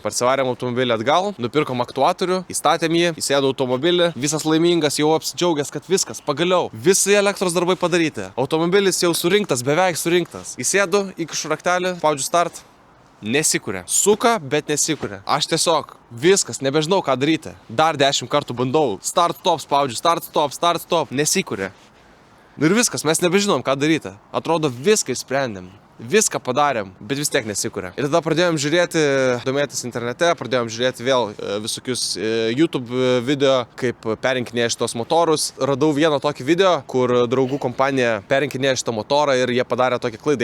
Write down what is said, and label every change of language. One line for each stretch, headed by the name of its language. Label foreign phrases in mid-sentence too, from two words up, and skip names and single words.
Lithuanian: Parsivarėm automobilį atgal, nupirkom aktuatorių, įstatėm jį, įsėdo automobilį, visas laimingas, jau apsidžiaugęs, kad viskas, pagaliau, visi elektros darbai padaryti. Automobilis jau surinktas, beveik surinktas. Įsėdu, įkišu raktelį, spaudžiu start, nesikuria. Suka, bet nesikuria. Aš tiesiog viskas, nebežinau, ką daryti. Dar 10 kartų bandau. Start, stop, spaudžiu, start, stop, nesikuria. Ir viskas, mes nebežinom, ką daryti. Atrodo, viską išsprendėm. viską padarėm, bet vis tiek nesikūrė. Ir tada pradėjom žiūrėti, domėtis internete, pradėjom žiūrėti vėl visokius YouTube video, kaip perinkinėja šitos motorus. Radau vieną tokį video, kur draugų kompanija perinkinėja šitą motorą ir jie padarė tokią klaidą.